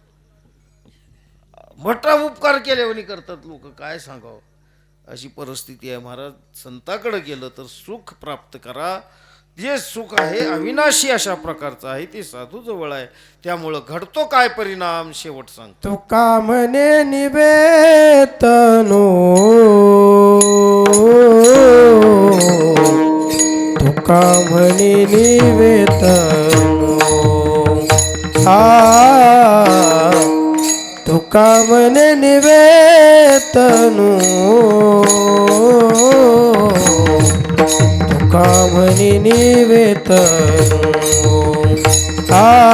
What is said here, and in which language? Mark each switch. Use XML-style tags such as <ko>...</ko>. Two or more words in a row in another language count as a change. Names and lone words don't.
<mr>मोठा उपकार केल्यावानी करतात लोक, काय सांगावं. अशी परिस्थिती आहे महाराज. संताकडे गेलं तर सुख प्राप्त करा. जे सुख आहे अविनाशी अशा प्रकारचं आहे, ते साधू जवळ आहे. त्यामुळं घडतो काय परिणाम शेवट सांगतो. तुका म्हणे निवेतनो, तुका म्हणे निवेतनो, तुका म्हणे निवेतनो, म्हणे निवेतनो आ</mr>